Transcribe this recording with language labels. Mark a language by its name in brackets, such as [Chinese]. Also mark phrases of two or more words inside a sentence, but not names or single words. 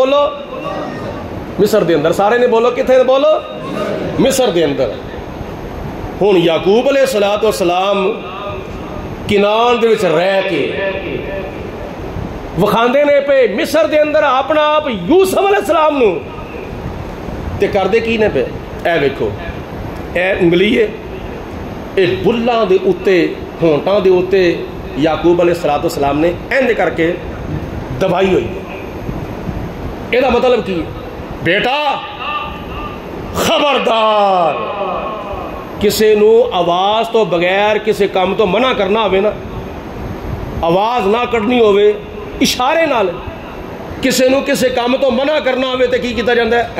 [Punjabi] بولو مصر دے اندر۔ سارے نے بولو کتنے نے؟ بولو مصر دے اندر۔ ہن یعقوب علیہ السلام کنان دے وچ رہ کے وکھاندے نے پہ مصر دے اندر اپنا آپ یوسف علیہ السلام نو، تے کردے کی نے پہ؟ اے ویکھو، اے انگلی ہے، اے بلاں دے اوتے ہونٹاں دے اوتے یعقوب علیہ السلام نے اینج کر کے دبائی ہوئی ہے۔ یہ مطلب کی؟ بیٹا خبردار، کسی نو آواز تو بغیر کسی کام تو منع کرنا ہوئے نا، آواز نہ کٹنی ہوئے اشارے نال کسی نو کسی کام تو منع کرنا ہوئے تو کی کیتا جاندہ ہے؟